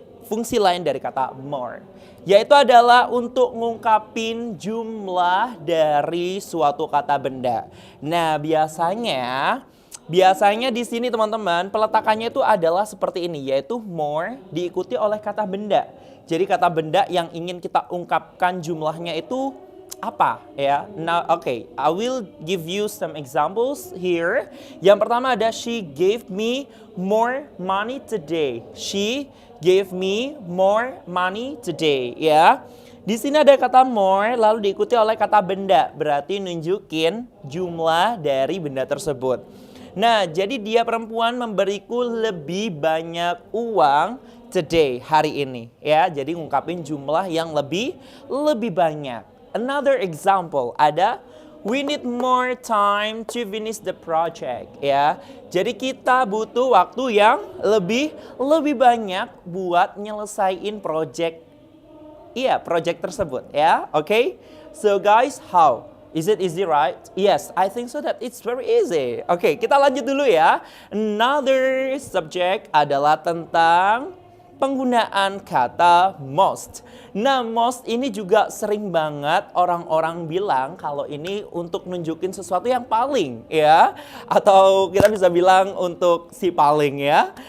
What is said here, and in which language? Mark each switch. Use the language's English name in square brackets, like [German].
[Indonesian] Fungsi lain dari kata more. Yaitu adalah untuk ngungkapin jumlah dari suatu kata benda. Nah, biasanya di sini teman-teman, peletakannya itu adalah seperti ini, yaitu more diikuti oleh kata benda. Jadi kata benda yang ingin kita ungkapkan jumlahnya itu apa ya? [English] Nah, okay, I will give you some examples here. [Indonesian] Yang pertama ada [English] she gave me more money today. She gave me more money today, ya. [Indonesian] Di sini ada kata more lalu diikuti oleh kata benda, berarti nunjukin jumlah dari benda tersebut. Nah, jadi dia perempuan memberiku lebih banyak uang today, hari ini, ya. Jadi ngungkapin jumlah yang lebih banyak. [English] Another example ada we need more time to finish the project, ya. [Indonesian] Jadi kita butuh waktu yang lebih banyak buat nyelesain project tersebut, ya. [English] Okay? So guys, how? Is it easy, right? Yes, I think so that it's very easy. [Indonesian] Oke, kita lanjut dulu ya. [English] Another subject [Indonesian] adalah tentang penggunaan kata most. Nah, most ini juga sering banget orang-orang bilang kalau ini untuk nunjukin sesuatu yang paling, ya. Atau kita bisa bilang untuk si paling, ya.